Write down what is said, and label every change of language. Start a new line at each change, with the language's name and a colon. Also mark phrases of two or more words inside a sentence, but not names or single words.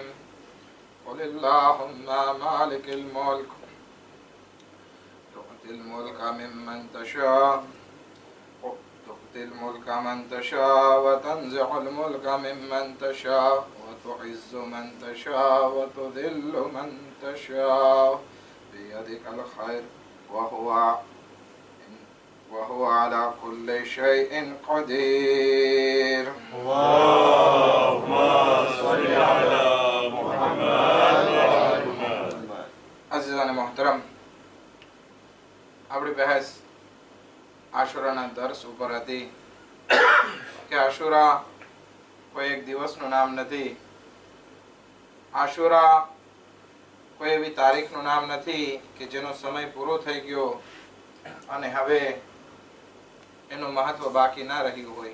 Arabic: قل اللهم مالك الملك تؤتي الملك ممن تشاء الملك من تشاء وتنزع الملك ممن تشاء وتعز من تشاء وتذل من تشاء بيدك الخير وهو على كل شيء قدير. اللهم صل على محمد وعلى محمد.
Urdu: عزیزان محترم،
Gujarati: આપણી બહેસ આશુરાના દર્શ ઉપર હતી કે આશુરા કોઈ એક દિવસનું નામ નથી, આશુરા કોઈ એવી તારીખનું નામ નથી કે જેનો સમય પૂરો થઈ ગયો અને હવે એનું મહત્વ બાકી ના રહ્યું હોય.